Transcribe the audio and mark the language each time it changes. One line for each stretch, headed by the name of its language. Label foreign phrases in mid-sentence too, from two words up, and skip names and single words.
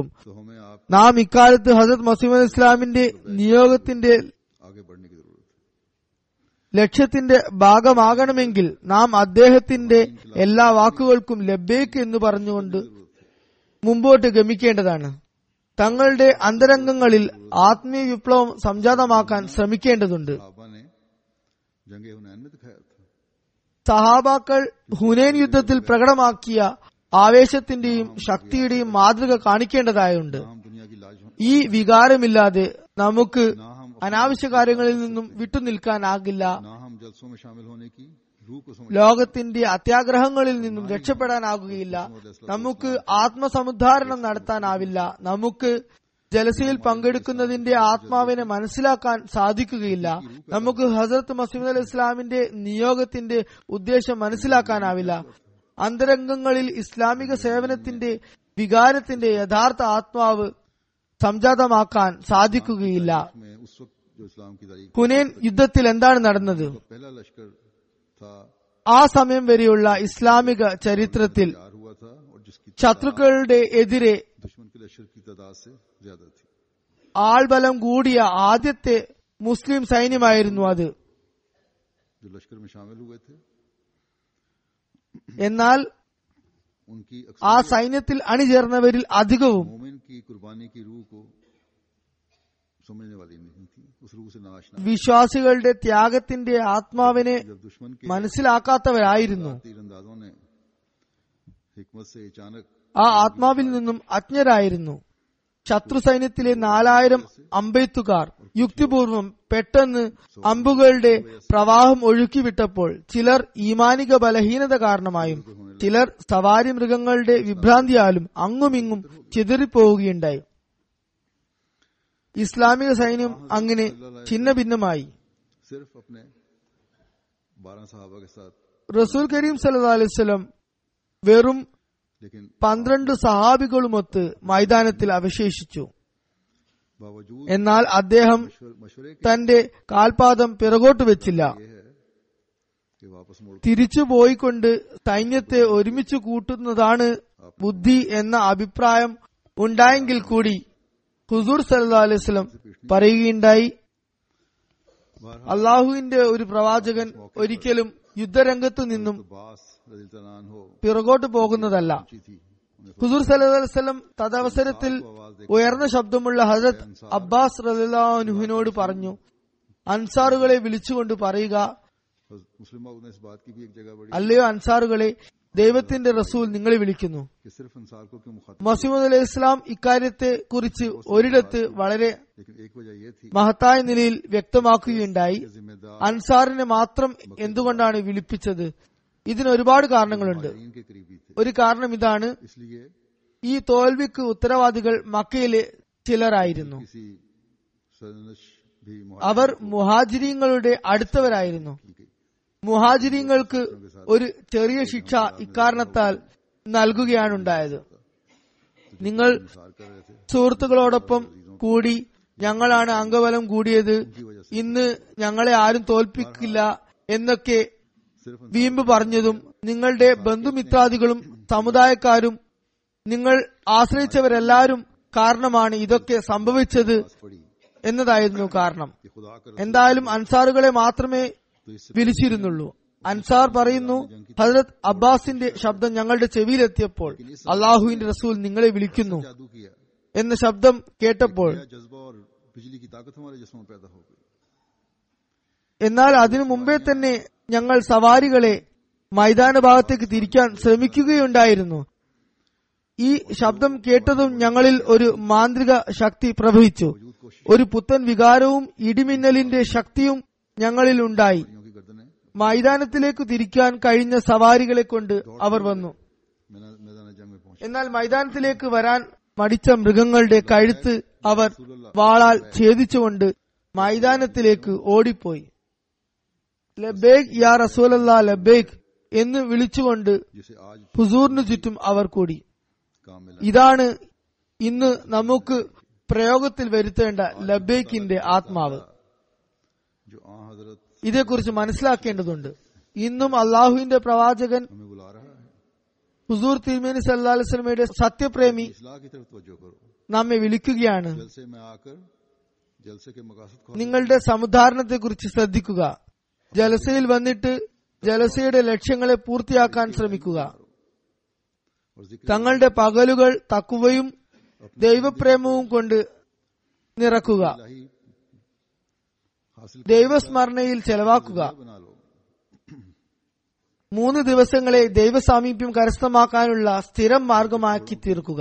Urdu: تو ہمیں آپ
Malayalam: നാം ഇക്കാലത്ത് ഹസരത്ത് മസീഹ് മൗഊദ് ഇസ്ലാമിന്റെ നിയോഗത്തിന്റെ
Urdu: آگے بڑھنے کی ضرورت ہے.
Malayalam: ലക്ഷ്യത്തിന്റെ ഭാഗമാകണമെങ്കിൽ നാം അദ്ദേഹത്തിന്റെ എല്ലാ വാക്കുകൾക്കും ലബ്ബേക്ക് എന്ന് പറഞ്ഞുകൊണ്ട് മുമ്പോട്ട് ഗമിക്കേണ്ടതാണ്. തങ്ങളുടെ അന്തരംഗങ്ങളിൽ ആത്മീയ വിപ്ലവം സംജാതമാക്കാൻ ശ്രമിക്കേണ്ടതുണ്ട്.
Urdu: صحابہ نے جنگِ حنین میں دکھایا تھا.
Malayalam: സഹാബാക്കൾ ഹുനൈൻ യുദ്ധത്തിൽ പ്രകടമാക്കിയ ആവേശത്തിന്റെയും ശക്തിയുടെയും മാതൃക കാണിക്കേണ്ടതായുണ്ട്.
Urdu: ہم دنیا کی لاج
Malayalam: ഈ വികാരമില്ലാതെ നമുക്ക് അനാവശ്യ കാര്യങ്ങളിൽ നിന്നും വിട്ടുനിൽക്കാനാകില്ല.
Urdu: نہ ہم جلسوں میں شامل ہونے کی روح کو سمجھ
Malayalam: ലോകത്തിന്റെ അത്യാഗ്രഹങ്ങളിൽ നിന്നും രക്ഷപ്പെടാനാകുകയില്ല. നമുക്ക് ആത്മസമുദ്ധാരണം നടത്താനാവില്ല. നമുക്ക് ജലസയിൽ പങ്കെടുക്കുന്നതിന്റെ ആത്മാവിനെ മനസ്സിലാക്കാൻ സാധിക്കുകയില്ല. നമുക്ക് ഹസരത്ത് മസീഹ് അലൈഹി ഇസ്ലാമിന്റെ നിയോഗത്തിന്റെ ഉദ്ദേശം മനസ്സിലാക്കാനാവില്ല. അന്തരംഗങ്ങളിൽ ഇസ്ലാമിക സേവനത്തിന്റെ വികാരത്തിന്റെ യഥാർത്ഥ ആത്മാവ് സംജാതമാക്കാൻ സാധിക്കുകയില്ല.
Urdu: میں اس وقت جو اسلام کی تاریخ
Malayalam: ഹുനൈൻ യുദ്ധത്തിൽ എന്താണ് നടന്നത്?
Urdu: پہلا لشکر تھا,
Malayalam: ആ സമയം വരെയുള്ള ഇസ്ലാമിക ചരിത്രത്തിൽ
Urdu: تیار ہوا تھا اور جس کی
Malayalam: ശത്രുക്കളുടെ എതിരെ
Urdu: دشمن کے لشکر کی تعداد سے زیادہ تھی.
Malayalam: ആൾബലം കൂടിയ ആദ്യത്തെ മുസ്ലിം സൈന്യമായിരുന്നു അത്.
Urdu: جو لشکر میں شامل ہوئے تھے
Malayalam: എന്നാൽ
Urdu: ان کی
Malayalam: ആ സൈന്യത്തിൽ അണിചേർന്നവരിൽ അധികവും
Urdu: مومن کی قربانی کی روح کو سمجھنے والی نہیں تھی، اس روح سے ناآشنا.
Malayalam: വിശ്വാസികളുടെ ത്യാഗത്തിന്റെ ആത്മാവിനെ
Urdu: جب دشمن کے
Malayalam: മനസ്സിലാക്കാത്തവരായിരുന്നു.
Urdu: تیراندازوں نے حکمت سے اچانک
Malayalam: ആ ആത്മാവിൽ നിന്നും അജ്ഞരായിരുന്നു. ശത്രു സൈന്യത്തിലെ 4000 അമ്പെയ്ത്തുകാർ യുക്തിപൂർവം പെട്ടെന്ന് അമ്പുകളുടെ പ്രവാഹം ഒഴുക്കിവിട്ടപ്പോൾ ചിലർ ഈമാനിക ബലഹീനത കാരണമായും ചിലർ സവാരി മൃഗങ്ങളുടെ വിഭ്രാന്തിയാലും അങ്ങുമിങ്ങും ചിതറിപ്പോവുകയുണ്ടായി. ഇസ്ലാമിക സൈന്യം അങ്ങനെ ഛിന്ന ഭിന്നമായി.
Urdu: صرف اپنے 12 صحابہ کے ساتھ,
Malayalam: റസൂൽ കരീം
Arabic: صلى الله عليه وسلم
Malayalam: വെറും
Urdu: لیکن
Malayalam: 12 സഹാബികളുമൊത്ത് മൈതാനത്തിൽ അവശേഷിച്ചു.
Urdu: باوجود
Malayalam: എന്നാൽ അദ്ദേഹം
Urdu: مشورے کے
Malayalam: തന്റെ കാൽപാദം പിറകോട്ട് വെച്ചില്ല.
Urdu: یہ ہے کہ واپس مڑ
Malayalam: തിരിച്ചു പോയിക്കൊണ്ട് സൈന്യത്തെ ഒരുമിച്ച് കൂട്ടുന്നതാണ് ബുദ്ധി എന്ന അഭിപ്രായം ഉണ്ടായെങ്കിൽ കൂടി ഹുസൂർ
Arabic: صلى الله عليه وسلم
Malayalam: പറയുകയുണ്ടായി, അള്ളാഹുവിന്റെ ഒരു പ്രവാചകൻ ഒരിക്കലും യുദ്ധരംഗത്തു നിന്നും
Urdu: बास
Arabic: رضي الله عنه
Malayalam: പിറകോട്ട് പോകുന്നതല്ല.
Urdu: اونچی تھی، انہیں
Malayalam: ഹുസൂർ
Arabic: صلى الله عليه وسلم
Malayalam: തദവസരത്തിൽ ഉയർന്ന ശബ്ദമുള്ള ഹസ്രത്ത് അബ്ബാസ് റളിയല്ലാഹു അൻഹുവിനോട് പറഞ്ഞു, അൻസാറുകളെ വിളിച്ചുകൊണ്ട് പറയുക,
Urdu: مسلم نے اس بات کی بھی ایک جگہ بڑی
Malayalam: അല്ലയോ അൻസാറുകളെ, ദൈവത്തിന്റെ റസൂൽ നിങ്ങളെ വിളിക്കുന്നു.
Urdu: کہ صرف انصار کو کیوں مخاطب,
Malayalam: മസീഹ്
Arabic: عليه السلام
Malayalam: ഇക്കാര്യത്തെ കുറിച്ച് ഒരിടത്ത് വളരെ
Urdu: لیکن ایک وجہ یہ تھی
Malayalam: മഹത്തായ നിലയിൽ വ്യക്തമാക്കുകയുണ്ടായി.
Urdu: کہ ذمہ دار
Malayalam: അൻസാറിനെ മാത്രം എന്തുകൊണ്ടാണ് വിളിപ്പിച്ചത്? ഇതിന് ഒരുപാട് കാരണങ്ങളുണ്ട്.
Urdu: مہاجرین کے قریبی تھے,
Malayalam: ഒരു കാരണം ഇതാണ്,
Urdu: اس لیے
Malayalam: ഈ തോൽവിക്ക് ഉത്തരവാദികൾ മക്കയിലെ ചിലരായിരുന്നു.
Urdu: کسی سرنش بھی
Malayalam: അവർ മുഹാജിരീങ്ങളുടെ അടുത്തവരായിരുന്നു. മുഹാജിരീങ്ങൾക്ക് ഒരു ചെറിയ ശിക്ഷ ഇക്കാരണത്താൽ നൽകുകയാണുണ്ടായത്. നിങ്ങൾ
Urdu: مسار کر رہے تھے,
Malayalam: സുഹൃത്തുക്കളോടൊപ്പം കൂടി ഞങ്ങളാണ് അംഗബലം കൂടിയത്, ഇന്ന് ഞങ്ങളെ ആരും തോൽപ്പിക്കില്ല എന്നൊക്കെ
Urdu: صرف
Malayalam: വീമ്പ് പറഞ്ഞതും നിങ്ങളുടെ ബന്ധുമിത്രാദികളും സമുദായക്കാരും നിങ്ങൾ ആശ്രയിച്ചവരെല്ലാവരും കാരണമാണ് ഇതൊക്കെ സംഭവിച്ചത്
Urdu: پڑی
Malayalam: എന്നതായിരുന്നു കാരണം.
Urdu: کہ خدا کر
Malayalam: എന്തായാലും അൻസാറുകളെ മാത്രമേ വിളിച്ചിരുന്നുള്ളൂ. അൻസാർ പറയുന്നു, ഹസ്രത്ത് അബ്ബാസിന്റെ ശബ്ദം ഞങ്ങളുടെ ചെവിയിലെത്തിയപ്പോൾ അള്ളാഹുവിന്റെ റസൂൽ നിങ്ങളെ വിളിക്കുന്നു
Urdu: جادو کیا,
Malayalam: എന്ന ശബ്ദം കേട്ടപ്പോൾ,
Urdu: یہ جذبہ اور بجلی کی طاقت ہمارے جسموں میں پیدا ہو گئی.
Malayalam: എന്നാൽ അതിനു മുമ്പേ തന്നെ ഞങ്ങൾ സവാരികളെ മൈതാന ഭാഗത്തേക്ക് തിരിക്കാൻ ശ്രമിക്കുകയുണ്ടായിരുന്നു. ഈ ശബ്ദം കേട്ടതും ഞങ്ങളിൽ ഒരു മാന്ത്രിക ശക്തി പ്രവഹിച്ചു. ഒരു പുത്തൻ വികാരവും ഇടിമിന്നലിന്റെ ശക്തിയും ഞങ്ങളിൽ ഉണ്ടായി.
Urdu: پریوں کی گردنیں
Malayalam: മൈതാനത്തിലേക്ക് തിരിക്കാൻ കഴിഞ്ഞ സവാരികളെ കൊണ്ട് അവർ വന്നു.
Urdu: میدان جنگ میں پہنچے.
Malayalam: എന്നാൽ മൈതാനത്തിലേക്ക് വരാൻ മടിച്ച മൃഗങ്ങളുടെ കഴുത്ത് അവർ വാളാൽ ഛേദിച്ചുകൊണ്ട് മൈതാനത്തിലേക്ക് ഓടിപ്പോയി.
Arabic: لبيك يا رسول الله لبيك
Malayalam: എന്ന് വിളിച്ചുകൊണ്ട്
Urdu: جسے آج
Malayalam: ഹുസൂറിനു ചുറ്റും അവർ കൂടി.
Urdu: کام ملا,
Malayalam: ഇതാണ് ഇന്ന് നമുക്ക് പ്രയോഗത്തിൽ വരുത്തേണ്ട ലബേക്കിന്റെ ആത്മാവ്.
Urdu: جو آ حضرت
Malayalam: ഇതേക്കുറിച്ച് മനസ്സിലാക്കേണ്ടതുണ്ട്. ഇന്നും അള്ളാഹുവിന്റെ പ്രവാചകൻ
Urdu: ہمیں بلا رہا ہے,
Malayalam: ഹുസൂർ തിരുമേനി സല്ലല്ലാഹു അലൈഹി വസല്ലമയുടെ സത്യപ്രേമി
Urdu: اصلاح کی طرف توجہ کرو.
Malayalam: നമ്മെ വിളിക്കുകയാണ്.
Urdu: جلسے میں آ کر جلسے کے مقاصد کو
Malayalam: നിങ്ങളുടെ സമുദ്ധാരണത്തെക്കുറിച്ച് ശ്രദ്ധിക്കുക. ജലസയിൽ വന്നിട്ട് ജലസയുടെ ലക്ഷ്യങ്ങളെ പൂർത്തിയാക്കാൻ ശ്രമിക്കുക.
Urdu: اور ذکر
Malayalam: തങ്ങളുടെ പകലുകൾ തക്കുവയും ദൈവപ്രേമവും കൊണ്ട് നിറക്കുക.
Urdu: الٰہی حاصل
Malayalam: ദൈവസ്മരണയിൽ ചെലവാക്കുക.
Urdu: بنا لو.
Malayalam: 3 ദിവസങ്ങളെ ദൈവസാമീപ്യം കരസ്ഥമാക്കാനുള്ള സ്ഥിരം മാർഗമാക്കി തീർക്കുക.